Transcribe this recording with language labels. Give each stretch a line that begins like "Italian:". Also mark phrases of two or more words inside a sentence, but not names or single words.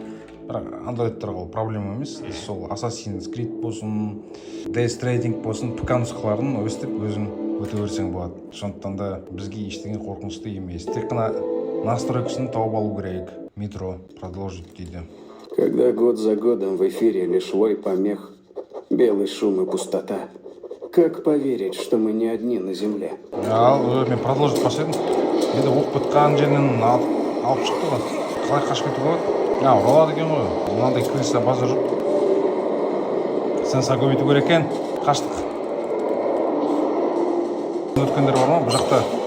Kazakh: Бірақ Android-тарға ол проблема емес. Сол Assassin's Creed болсын, Death Stranding болсын, ПК нұсқаларын өстіп өзің өте берсең болады. Сондықтан да бізге ештеңе қорқынышты емес. Тек қана настройкасын тауып алу керек. Metro продолжить дейді.
Russian: Когда год за годом в эфире лишь вой помех, белый шум и пустота, как поверить, что мы не одни на земле?
Kazakh: Мен продолжить бастадым. Енді оқып бітқан жерінен алып шықты ғой. Қалай қашып кетуге болады? Оралады екен ғой. Мынандай крыса базар жоқ. Сенсор көбейту керек екен. Қаштық. Өткендер бар ма? Бұл жақта.